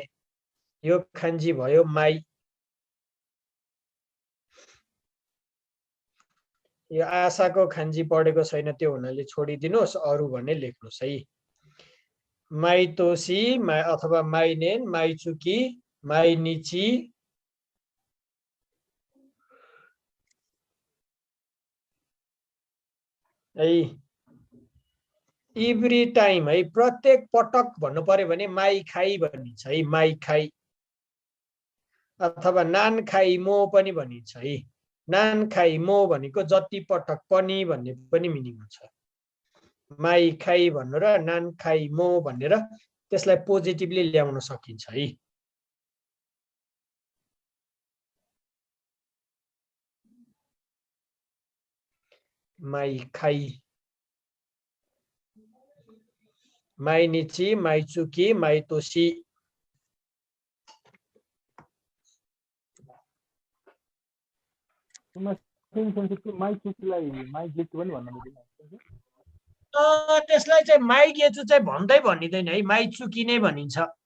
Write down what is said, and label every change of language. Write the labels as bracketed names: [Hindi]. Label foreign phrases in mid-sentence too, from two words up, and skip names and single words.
[Nepali] यो खान्जी भयो माई। यो आशाको खान्जी पढेको छैन, त्यो हुनाले छोडिदिनुहोस्, अरू भन्ने लेख्नुहोस् है। [Japanese] 毎年 अथवा 毎年、毎月、毎日, है। [English] every time [Nepali] है, प्रत्येक पटक भन्नु पर्यो भने [Japanese] 毎回 [Nepali] भनिन्छ है। [Japanese] 毎回 अथवा 何回も [Nepali] पनि भनिन्छ है। [Japanese] 何回も [Nepali] भनेको जति पटक पनि भन्ने पनि मिनिङ हुन्छ। [Japanese] 毎回 [Nepali] भन्नु र [Japanese] 何回も [Nepali] भनेर त्यसलाई पोजिटिभली ल्याउन सकिन्छ है। [Japanese] 毎回、毎日、毎月、毎年. [Nepali] त्यसलाई चाहिँ [Japanese] 毎月 [Nepali] चाहिँ भन्दै भनिँदैन है, [Japanese] 毎月 [Nepali] नै भनिन्छ।